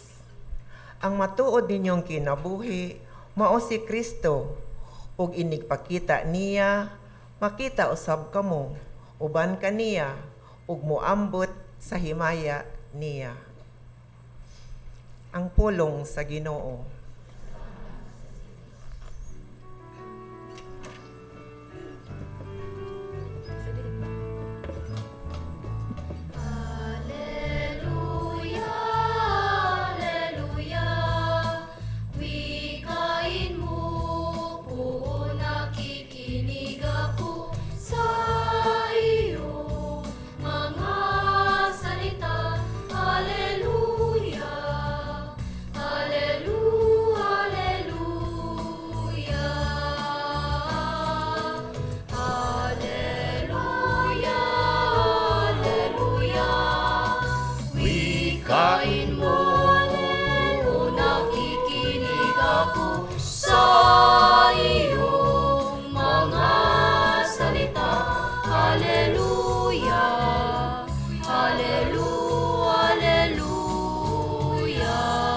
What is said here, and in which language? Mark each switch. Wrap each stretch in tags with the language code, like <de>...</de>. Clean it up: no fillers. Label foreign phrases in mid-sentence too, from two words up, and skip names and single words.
<ceb>Ang matuod ninyong kinabuhi mao si Kristo, ug inigpakita niya, makita usab kamo uban kaniya, ug moambot sa himaya niya. Ang pulong sa Ginoo.</ceb> <tl>Alleluia, alleluia, wikain mo po, nakikinig ako sa iyo mga salita. Alleluia, alleluia, alleluia, alleluia, alleluia. Wikain mo, nakikinig ako sa iyong mga salita. Alleluia, alleluia, alleluia.</tl>